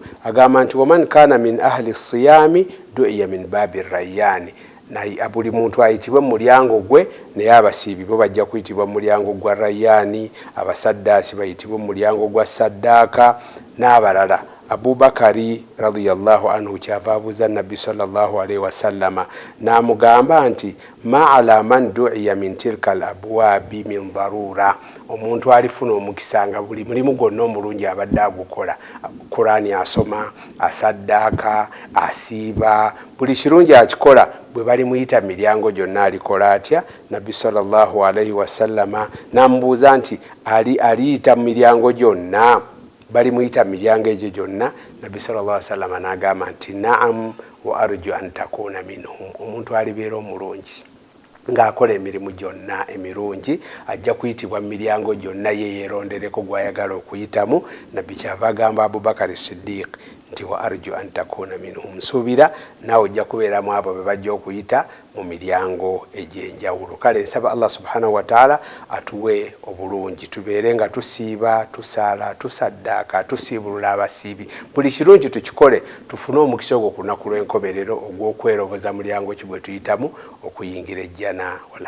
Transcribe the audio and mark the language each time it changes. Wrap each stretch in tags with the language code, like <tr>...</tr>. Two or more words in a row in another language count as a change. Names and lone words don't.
<lg>Agamba nti</lg> <ar>ومن كان من أهل الصيام دعي من باب الريان,</ar> <lg>naye buli muntu ayitibwe mu mulyango gwe, naye abasiibi bo bajja kuyitibwa mu mulyango gwa Rayyan, abasaddaasi bayitibwe mu mulyango gwa saddaaka n'abalala. Abu Bakari</lg> <ar>رضي الله عنه</ar> <lg>kyava abuuza Nabbi</lg> <ar>صلى الله عليه وسلم</ar> <lg>n'amugamba nti</lg> <ar>ما على من دعي من تلك الأبواب من ضرورة,</ar> <lg>omuntu alifuna omukisa nga buli mulimu gwonna omulungi abadde agukola, Qur'ani asoma, asaddaaka, asiiba, buli kirungi akikola, bwe balimuyita miryango gyonna alikola atya? Nabbi</lg> <ar>صلى الله عليه وسلم</ar> <lg>n'amubuuza nti aliyita mu miryango gyonna? Balimuyita mu miryango egyo gyonna? Nabbi</lg> <ar>صلى الله عليه وسلم</ar> <lg>n'agamba nti</lg> <ar>نعم وأرجو أن تكون منهم,</ar> <lg>omuntu alibeera omulungi ng'akola emirimu gyonna emirungi ajja kuyitibwa mu miryango gyonna, ye yeerondereko gw'ayagala okuyitamu. Nabbi kyava agamba Abubakar Siddiq nti</lg> <ar>وأرجو أن تكون منهم,</ar> <lg>nsuubira naawe ojja kubeeramu abo be bajja okuyita mu miryango egy'enjawulo. Kale nsaba</lg> <ar>الله سبحانه وتعالى</ar> <lg>atuwe obulungi, tubeere nga tusiiba, tusaala, tusaddaaka, tusiibulula abasiibi, buli kirungi tukikole, tufune omukisa ogwo ku lunaku lw'enkomerero ogw'okweroboza mulyango ki bwe tuyitamu okuyingira ejjana.</lg>